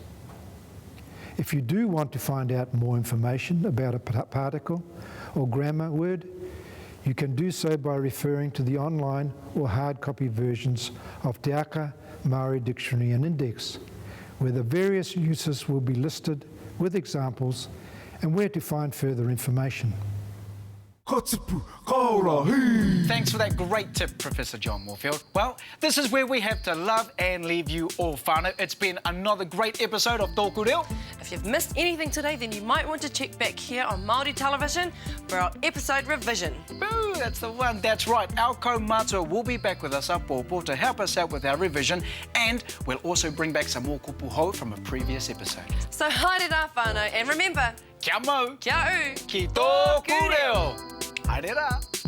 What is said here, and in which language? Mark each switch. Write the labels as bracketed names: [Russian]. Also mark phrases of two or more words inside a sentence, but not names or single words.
[English] If you do want to find out more information about a particle or grammar word, you can do so by referring to the online or hard copy versions of Te Aka Māori Dictionary and Index, where the various uses will be listed with examples and where to find further information. [Māori] Katipu, kaora, hei! [English] Thanks for that great tip, Professor John Moorfield. Well, this is where we have to love and leave you all whānau. It's been another great episode of TŌKU REO. If you've missed anything today, then you might want to check back here on Māori Television for our episode revision. Boo, that's the one. That's right. Our kaumātua will be back with us, Pōpō, to help us out with our revision, and we'll also bring back some more [Māori] kupu hou [English] from a previous episode. [Māori] So haere rā whānau, [English] and remember, [Māori] Kia mau, kia u, ki TŌKU REO. Haere rā.